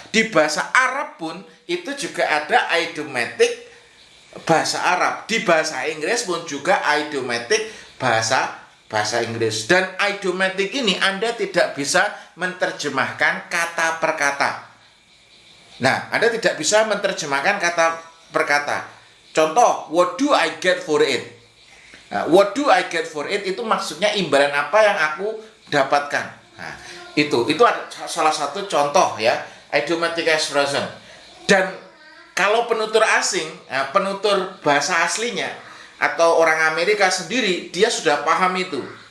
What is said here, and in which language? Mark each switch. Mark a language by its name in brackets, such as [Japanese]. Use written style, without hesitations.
[Indonesian] Di bahasa Arab pun itu juga ada idiomatic bahasa Arab. Di bahasa Inggris pun juga idiomatic bahasa Inggris. Dan idiomatic ini Anda tidak bisa menerjemahkan kata per kata. Nah, Anda tidak bisa menerjemahkan kata per kata. Contoh, [English] what do I get for it? [Indonesian] Nah, [English] what do I get for it [Indonesian] itu maksudnya imbalan apa yang aku dapatkan. Nah, itu ada salah satu contoh ya, idiomatic expression. Dan kalau penutur asing, penutur bahasa aslinya atau orang Amerika sendiri, dia sudah paham itu.